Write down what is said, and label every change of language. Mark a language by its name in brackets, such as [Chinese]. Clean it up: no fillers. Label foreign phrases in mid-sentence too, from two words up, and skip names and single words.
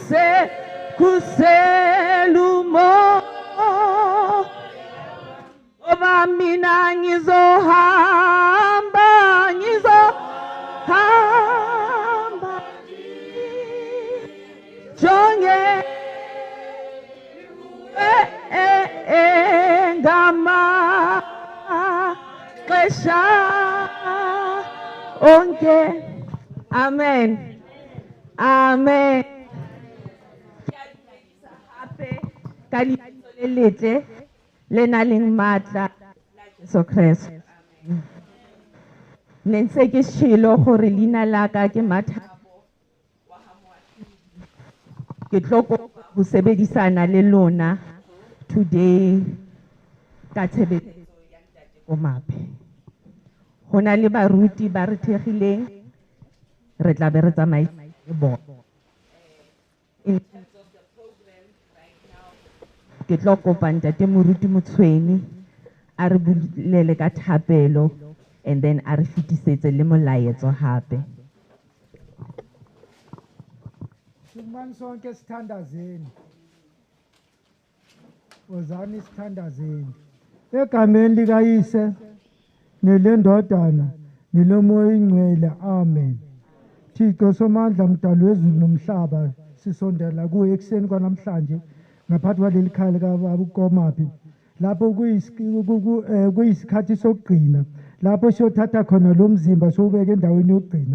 [Zulu] khusela umoya, oba mina ngizohamba jonge ngamaxesha onke. Amen. Amen. [Southern Sotho] Hape ka lebitso le letle le nang le matla la Jesu Kristo. Ne ntse ke tshilo gore leina la ka ke Mathabo wa Hamwa. Ke tloko go sebedisana le lona today ka tshebetso ya ntate Komape. Ho na le baruti ba re thegileng, re tla be re tsamaisa le bona. [English] In terms of the program right now, [Southern Sotho] ke tlo kopa ntate moruti Motshweni a re bulele ka thapelo, [English] and then [Southern Sotho] a re fetisetse le molaetso hape. [Zulu] Simani sonke sithandazeni. Wozani sithandazeni. Egameni likayise nelendodana nelomoya oyingcwele. Amen. Thixo somandla mdali wezulu nomhlaba, sisondela kuwe ekuseni kwanamhlanje ngaphathi kwaleli khaya lika Komape lapho kuyisikhathi sokugcina lapho siyothatha khona lo mzimba siwubeke endaweni yokugcina.